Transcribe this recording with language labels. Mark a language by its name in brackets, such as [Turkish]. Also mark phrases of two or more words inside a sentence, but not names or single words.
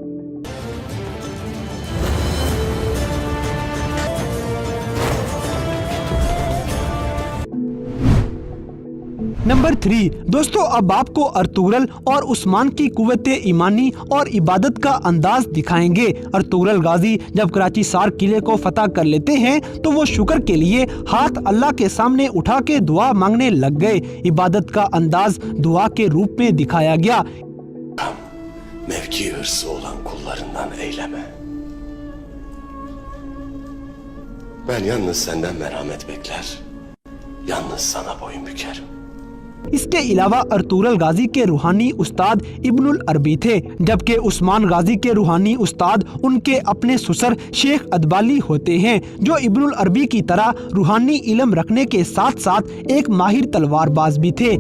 [Hindi] नंबर 3 दोस्तों, अब आपको अर्तुगरुल और उस्मान की कुव्वते ईमानी और इबादत का अंदाज दिखाएंगे। अर्तुगरुल गाजी जब कराची सार किले को फतह कर लेते हैं तो वो शुक्र के लिए हाथ अल्लाह के सामने उठा के दुआ मांगने लग गए। इबादत का अंदाज दुआ के रूप में दिखाया गया। [Turkish] Mevki hırsı olan kullarından eyleme. Ben yalnız senden merhamet bekler. Yalnız sana boyun bükerim. [Hindi] इसके अलावा अर्तुगरुल गाजी के रूहानी उस्ताद इब्नुल अरबी थे, जबकि उस्मान गाजी के रूहानी उस्ताद उनके अपने ससुर शेख अदबाली होते हैं, जो इब्नुल अरबी की तरह रूहानी इल्म रखने के साथ साथ एक माहिर तलवारबाज भी थे।